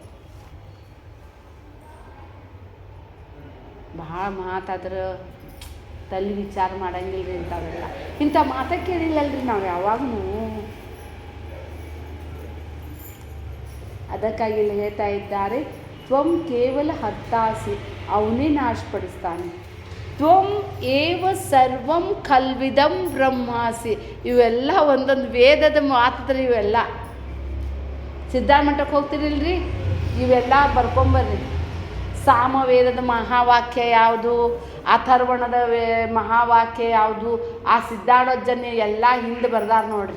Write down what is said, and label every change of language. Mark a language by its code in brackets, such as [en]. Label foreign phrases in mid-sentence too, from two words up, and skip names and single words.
[kn] ಭಾಳ ಮಾತಾದ್ರೆ ತಲೆ ವಿಚಾರ ಮಾಡಂಗಿಲ್ಲ ರೀ ಇಂಥವೆಲ್ಲ. ಇಂಥ ಮಾತ ಕೇಳಿಲ್ಲಲ್ರಿ ನಾವು ಯಾವಾಗೂ. ಅದಕ್ಕಾಗಿ ಇಲ್ಲಿ ಹೇಳ್ತಾ ಇದ್ದಾರೆ, [sa] ತ್ವಂ ಕೇವಲ ಹರ್ತಾಸಿ, [kn] ಅವನೇ ನಾಶಪಡಿಸ್ತಾನೆ. [sa] ತ್ವಂ ಏವ ಸರ್ವಂ ಖಲ್ವಿದಂ ಬ್ರಹ್ಮಾಸಿ. [kn] ಇವೆಲ್ಲ ಒಂದೊಂದು ವೇದದ ಮಾತುದ್ರಿ ಇವೆಲ್ಲ. ಸಿದ್ಧಾಮಠಕ್ಕೆ ಹೋಗ್ತಿರಿಲ್ರಿ, ಇವೆಲ್ಲ ಬರ್ಕೊಂಬರ್ರಿ. ಸಾಮವೇದದ ಮಹಾವಾಕ್ಯ ಯಾವುದು, ಅಥರ್ವಣದ ಮಹಾವಾಕ್ಯ ಯಾವುದು, ಆ ಸಿದ್ಧಾಡೋಜ್ಜನ ಎಲ್ಲ ಹಿಂದೆ ಬರ್ದಾರ ನೋಡ್ರಿ.